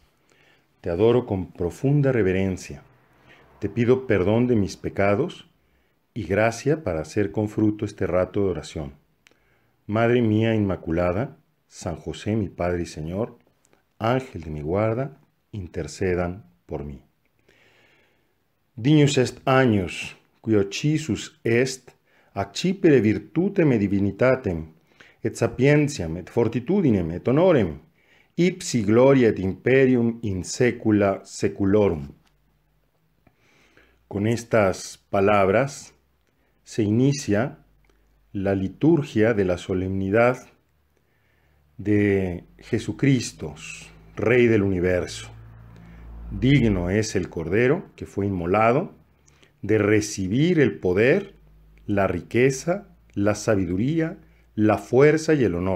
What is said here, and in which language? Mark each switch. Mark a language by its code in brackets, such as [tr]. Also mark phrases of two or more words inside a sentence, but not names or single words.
[es] Te adoro con profunda reverencia. Te pido perdón de mis pecados y gracia para hacer con fruto este rato de oración. Madre mía Inmaculada, San José mi Padre y Señor, Ángel de mi guarda, intercedan por mí. [la] Dignus est agnus, qui occisus est, accipere virtutem et divinitatem, et sapientiam, et fortitudinem, et honorem, ipsi gloria et imperium in saecula saeculorum. [es] Con estas palabras se inicia la liturgia de la solemnidad de Jesucristo, Rey del universo. Digno es el Cordero que fue inmolado de recibir el poder, la riqueza, la sabiduría, la fuerza y el honor.